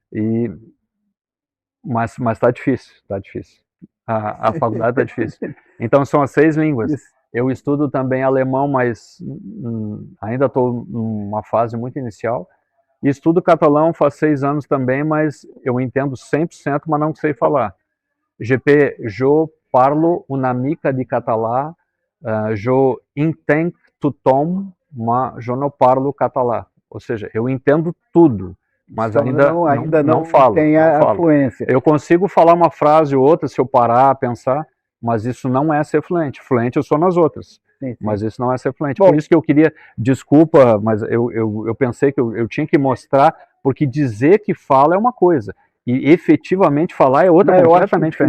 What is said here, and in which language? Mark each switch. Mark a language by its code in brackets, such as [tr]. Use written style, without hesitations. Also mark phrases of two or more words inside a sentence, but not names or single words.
[pt] Mas tá difícil, tá difícil. A faculdade tá difícil. Então, são as 6 línguas. Eu estudo também alemão, mas ainda estou numa fase muito inicial. E estudo catalão faz 6 anos também, mas eu entendo 100%, mas não sei falar. [ca] Je parlo una mica de català, je entenc tothom, mas je não parlo català. [pt] Ou seja, eu entendo tudo, mas ainda não falo. Tem a fluência. Eu consigo falar uma frase ou outra se eu parar, pensar, mas isso não é ser fluente. Fluente eu sou nas outras. Sim. Mas isso não é ser fluente. Bom, por isso que eu queria, desculpa, mas eu pensei que eu tinha que mostrar, porque dizer que fala é uma coisa, e efetivamente falar é outra, completamente diferente.